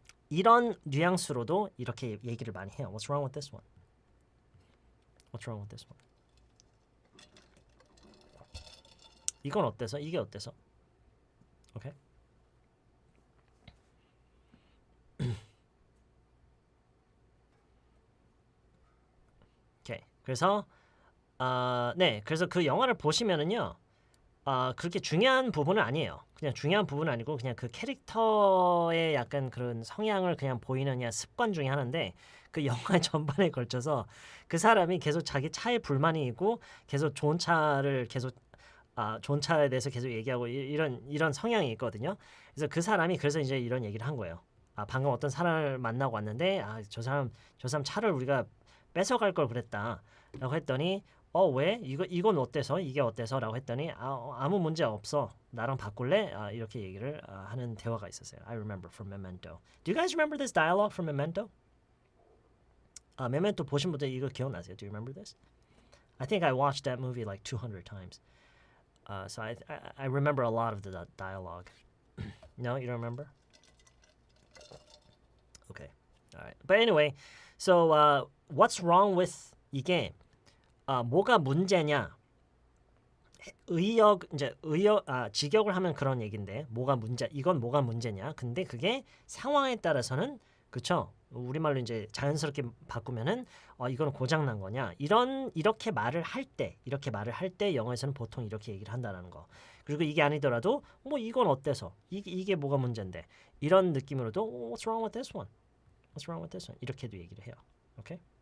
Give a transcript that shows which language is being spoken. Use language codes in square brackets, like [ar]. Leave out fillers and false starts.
[ko] 이런 뉘앙스로도 이렇게 얘기를 많이 해요. [en] What's wrong with this one? What's wrong with this one? [ko] 이건 어때서? 이게 어때서? 오케이? 오케이. 그래서 그래서 그 영화를 보시면은요. 그렇게 중요한 부분은 아니에요. 그냥 중요한 부분은 아니고 그냥 그 캐릭터의 약간 그런 성향을 그냥 보이는 그냥 습관 중에 하나인데 그 영화 전반에 걸쳐서 그 사람이 계속 자기 차에 불만이 있고 계속 좋은 차를 계속 존차에 대해서 계속 얘기하고 이런 성향이 있거든요. 그래서 그 사람이 그래서 이제 이런 얘기를 한 거예요. 방금 어떤 사람을 만나고 왔는데 저 사람 차를 우리가 뺏어갈 걸 그랬다라고 했더니 왜? 이건 어때서? 이게 어때서? 라고 했더니 아무 문제 없어. 나랑 바꿀래? 이렇게 얘기를 하는 대화가 있었어요. [en] I remember from Memento. Do you guys remember this dialogue from Memento? [ko] Memento 보신 분들 이거 기억나세요? [en] Do you remember this? I think I watched that movie like 200 times. So I remember a lot of the dialogue. No, you don't remember? Okay. All right. But anyway, so what's wrong with [ko] 이게 뭐가 문제냐? 직역을 하면 그런 얘긴데 이건 뭐가 문제냐? 근데 그게 상황에 따라서는 그쵸? 우리말로 이제 자연스럽게 바꾸면은 이건 고장 난 거냐? 이렇게 말을 할 때 영어에서는 보통 이렇게 얘기를 한다라는 거. 그리고 이게 아니더라도 뭐 이건 어때서? 이게 뭐가 문제인데? 이런 느낌으로도 [en] What's wrong with this one? What's wrong with this one? [ko] 이렇게도 얘기를 해요. 오케이?